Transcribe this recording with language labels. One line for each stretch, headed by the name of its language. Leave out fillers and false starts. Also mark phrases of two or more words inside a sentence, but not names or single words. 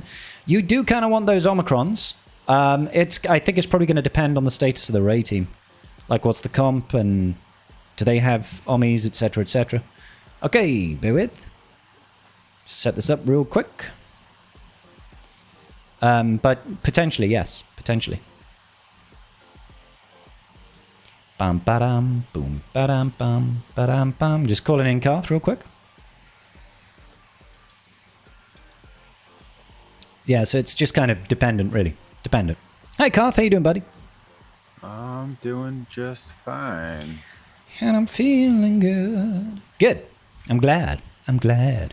English: You do kind of want those Omicrons. I think it's probably going to depend on the status of the Ray team. Like, what's the comp, and do they have Ommis, etc., etc. Okay, bear with. Set this up real quick. But potentially, yes. Potentially. Bam, ba-dam, boom, ba-dam, bam, ba-dam, bam. Just calling in Karth real quick. Yeah, so it's just kind of dependent, really. Dependent. Hi, Karth. How you doing, buddy? I'm doing just fine. And I'm feeling good. Good. I'm glad. I'm glad.